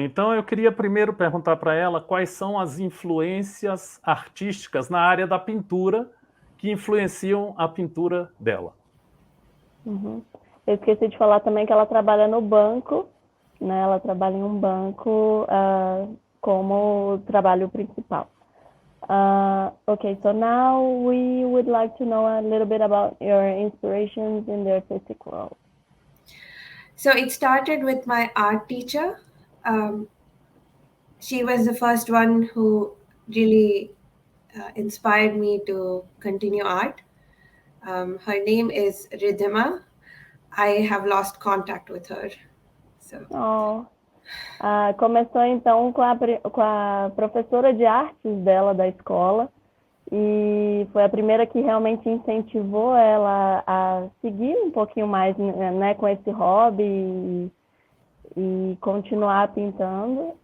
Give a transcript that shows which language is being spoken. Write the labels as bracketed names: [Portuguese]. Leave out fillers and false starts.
[Portuguese] Então eu queria primeiro perguntar para ela quais são as influências artísticas na área da pintura que influenciam a pintura dela. Uhum. Eu esqueci de falar também que ela trabalha no banco, né? Ela trabalha em um banco como trabalho principal. [English] Okay, so now we would like to know a little bit about your inspirations in the artistic world. So it started with my art teacher. She was the first one who really inspired me to continue art. Her name is Ridhima. I have lost contact with her. So. [Portuguese] Começou então com a professora de artes dela da escola, e foi a primeira que realmente incentivou ela a seguir um pouquinho mais, né, com esse hobby e continuar pintando.